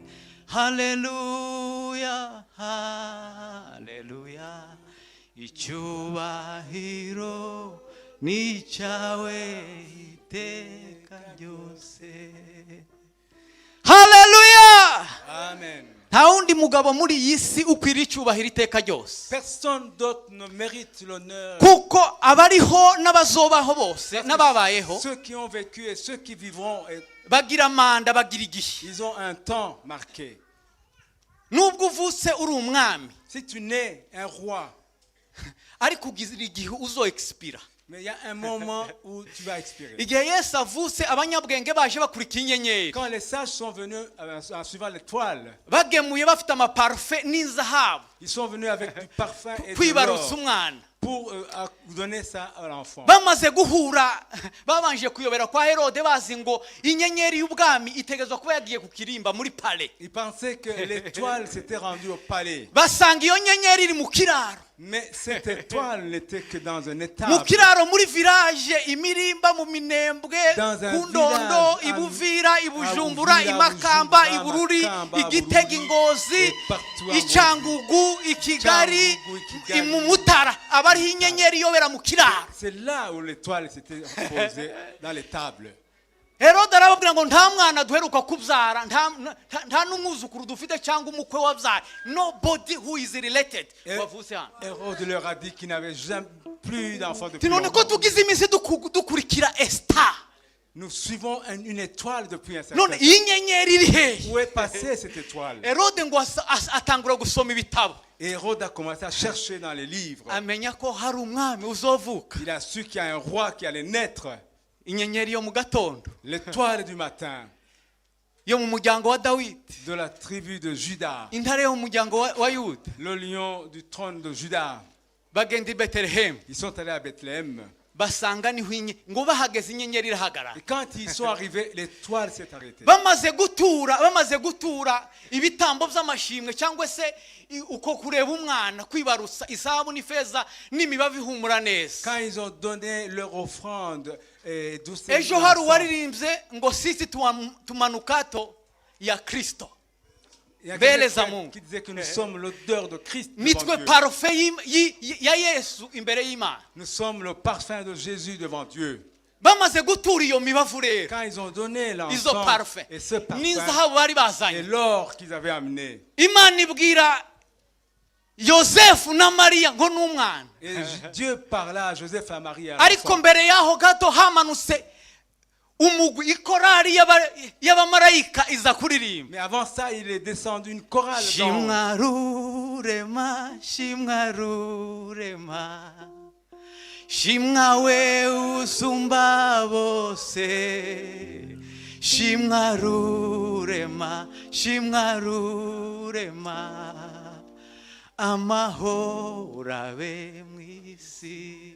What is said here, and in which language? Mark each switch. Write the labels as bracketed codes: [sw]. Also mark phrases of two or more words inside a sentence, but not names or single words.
[rn] Haleluya, haleluya. Icyubahiro ni cy'Uwiteka ryose. Haleluya. Amen. Nta wundi mugabo muri iyi si ukwiriye icyubahiro iteka ryose. [fr] Personne d'autre ne mérite l'honneur. [rn] Kuko abariho n'abazobaho bose n'ababayeho [fr] Ceux qui ont vécu et ceux qui vivront, [rn] bagira manda, bagira igihe. [fr] ils ont un temps marqué. [rn] Nubwo uvutse uri umwami [fr] Si tu nais un roi, [rn] ariko ugira igihe uzo expira. [fr] mais il y a un moment où tu vas expirer. [rn] Igihe Yesu avutse abanyabwenge baje bakurikira inyenyeri, [fr] Quand les sages sont venus en suivant l'étoile, [rn] bagemuye bafite amaparufe n'inzahabu [fr] ils sont venus avec du parfum et de [rn] kwibarutsa [fr] l'or [rn] umwana. [fr] pour donner ça à l'enfant. [rn] Bamaze guhura babanje kuyobera kwa Herode bazi ngo inyenyeri y'ubwami itegerezwa kuba yagiye ku kirimba muri pale. [fr] Ils pensaient que l'étoile s'était rendue au palais. [rn] Basanga iyo nyenyeri iri mu kiraro. [fr] Mais cette étoile n'était que dans un [rn] Mu [fr] étable. [rn] kiraro muri village, imirimba mu minembwe, [fr] Dans un [rn] ku Ndondo, [fr] village, [rn] Ibuvira, [fr] à [rn] Ibujumbura, [fr] Uvira, [rn] Imakamba, [fr] Bujumbura, [rn] Ibururi, [fr] Makamba, [rn] Igitega, [fr] Bururi, [rn] Ingozi, [fr] et partout à [rn] Icyangugu, Ikigali, [fr] Cyangugu, Ikigali. [rn] mu Mutara. Abariho inyenyeri iyobera mu kiraro. [fr] C'est là où l'étoile s'était posée, dans l'étable. [rn] Herode arababwira ngo nta mwana duheruka kubyara, nta n'umwuzukuru dufite cyangwa umukwe wabyaye. [en] Nobody who is related [rn] wavutse hano. [fr] Hérode leur a dit qu'il n'avait jamais plus d'enfants depuis [rn] Tinone ko [fr] longtemps. [rn] tugize iminsi dukurikira Esther. [fr] Nous suivons une étoile depuis un certain [rn] None [fr] temps. [rn] iyi nyenyeri iri hehe? [fr] Où est passée cette étoile? [rn] Herode ngo atangura gusoma ibitabo. [fr] Et Hérode a commencé à chercher dans les livres. [rn] Amenya ko hari umwami uzovuka. [fr] Il a su qu'il y a un roi qui allait naître. [rn] Inyenyeri yo mu gatondo [fr] L'étoile du matin [rn] yo mu muryango wa Dawidi, [fr] de la tribu de Juda. [rn] intare yo mu muryango wa Yuda. [fr] Le lion du trône de Juda. [rn] Bagenda i Betelehemu [fr] Ils sont allés à Bethléem. [rn] basanga niho ngo bahageze inyenyeri irahagarara. [fr] Et quand ils sont arrivés, l'étoile s'est arrêtée. [rn] Bamaze gutura ibitambo by'amashimwe cyangwa se uko kureba umwana kwibarutsa isahabu n'ifeza n'imibavu ihumura neza. [fr] Quand ils ont donné leur offrande et douce [rn] Ejo hari uwaririmbye ngo [sw] sisi tumanukato ya Kristo. [fr] il y a [sw] Mbele [fr] quelqu'un [sw] za Mungu. [fr] qui disait que nous sommes l'odeur de Christ devant [rn] Nitwe [fr] Dieu. [rn] parufe ya Yesu imbere y'Imana. [fr] Nous sommes le parfum de Jésus devant Dieu. [rn] Bamaze gutura iyo mibavu rero, [fr] Quand ils ont donné [rn] izo [fr] l'encens [rn] parufe [fr] et ce parfum [rn] n'inzahabu bari [fr] et [rn] bazanye, [fr] l'or qu'ils avaient amené, [rn] Imana ibwira yosefu na mariya ngo ni umwana. [fr] Et Dieu parla à Joseph et à Marie. À [rn] ariko [fr] l'enfant. [rn] mbere y'aho gato hamanutse umugwi ikorari y'abamarayika iza kuririmba. [fr] Mais avant ça, il est descendu une chorale. [rn] Shimwa rurema, shimwa rurema, shimwa we usumba bose, shimwa rurema, shimwa rurema, amahoro abe mw'isi.